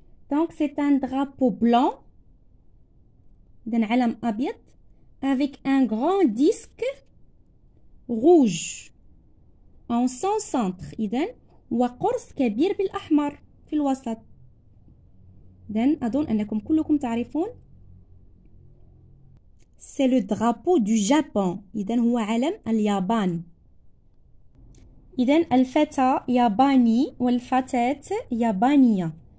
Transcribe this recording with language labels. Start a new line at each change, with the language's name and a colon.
French: Donc, c'est un drapeau blanc, d'un
Arabic: علم أبيض,
French: avec un grand disque rouge en son centre.
Arabic: إذن وقرص كبير بالأحمر في الوسط. إذن أظن أنكم كلكم تعرفون.
French: C'est le drapeau du Japon.
Arabic: إذن هو علم اليابان. إذن الفتى ياباني والفتاة يابانية.